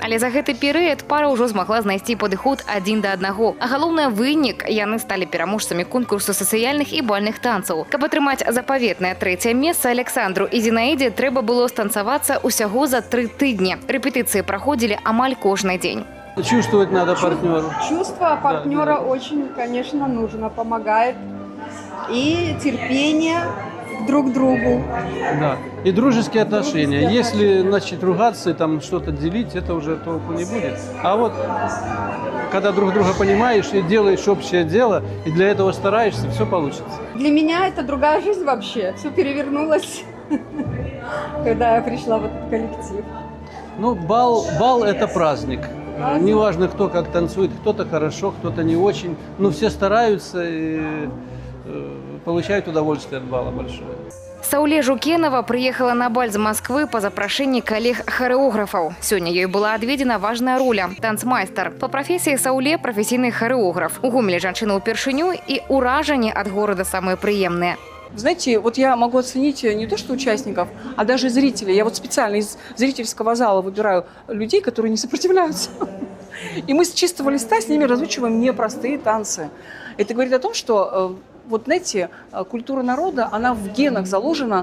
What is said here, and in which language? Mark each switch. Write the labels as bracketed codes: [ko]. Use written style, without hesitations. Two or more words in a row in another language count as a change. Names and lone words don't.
[be] Але за гэты перыяд пара ўжо змагла знайсці падыход адзін да аднаго. А галоўны вынік – яны сталі пераможцамі конкурсу сацыяльных і бальных танцаў. Каб атрымаць запаветнае 3-е месца, Александру і Зінаідзе трэба было станцавацца усяго за 3 тыдні. Рэпетыцыі праходзілі амаль кожны дзень. [ru] Чувствовать надо партнеру. Чувство партнера очень, конечно, нужно, помогает. И терпение друг к другу. Да. И дружеские отношения. Если начать ругаться и там что-то делить, это уже толку не будет. А вот когда друг друга понимаешь и делаешь общее дело, и для этого стараешься, все получится. Для меня это другая жизнь вообще. Все перевернулось, когда я пришла в этот коллектив. Ну, бал – это праздник. Неважно, кто как танцует, кто-то хорошо, кто-то не очень. Но все стараются и получают удовольствие от бала большое. [be] Сауле Жукенова приехала на баль з Москвы по запрашэнні калег-харэографаў. Сёння ёй была адведзена важная роля – танцмайстар. [ru] По профессии Сауле – [be] професійны харэограф. У Гомелі жанчына ўпершыню і ўражанні ад горада самыя прыемныя. [ru] Знаете, вот я могу оценить не то что участников, а даже зрителей. Я вот специально из зрительского зала выбираю людей, которые не сопротивляются. И мы с чистого листа с ними разучиваем непростые танцы. Это говорит о том, что, вот знаете, культура народа, она в генах заложена.